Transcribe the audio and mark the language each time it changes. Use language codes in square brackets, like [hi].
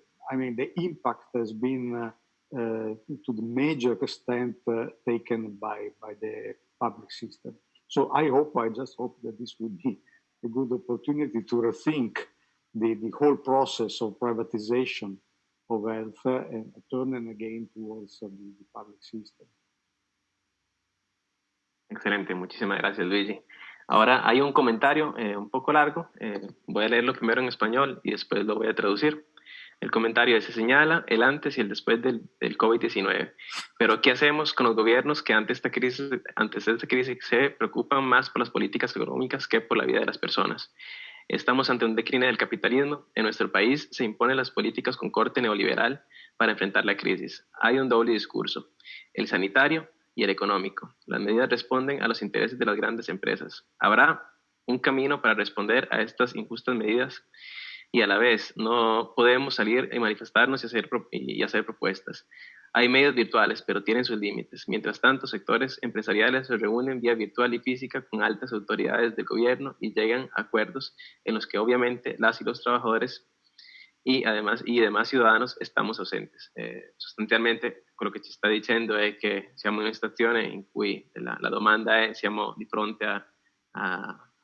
[en] I mean, the impact has been to the major extent taken by the public system. So I just hope that this would be a good opportunity to rethink the whole process of privatization of health and turning again towards the public system. [es] Excelente, muchísimas gracias, Luigi. Ahora hay un comentario un poco largo. Voy a leerlo primero en español y después lo voy a traducir. El comentario se señala el antes y el después del COVID-19. Pero ¿qué hacemos con los gobiernos que antes de esta crisis se preocupan más por las políticas económicas que por la vida de las personas? Estamos ante un decline del capitalismo. En nuestro país se imponen las políticas con corte neoliberal para enfrentar la crisis. Hay un doble discurso, el sanitario y el económico. Las medidas responden a los intereses de las grandes empresas. ¿Habrá un camino para responder a estas injustas medidas? Y a la vez no podemos salir y manifestarnos y hacer propuestas. Hay medios virtuales, pero tienen sus límites. Mientras tanto, sectores empresariales se reúnen vía virtual y física con altas autoridades del gobierno y llegan a acuerdos en los que obviamente las y los trabajadores y demás ciudadanos estamos ausentes. [it] Sostanzialmente, quello che ci sta dicendo è che siamo in una situazione in cui la domanda è: siamo di fronte a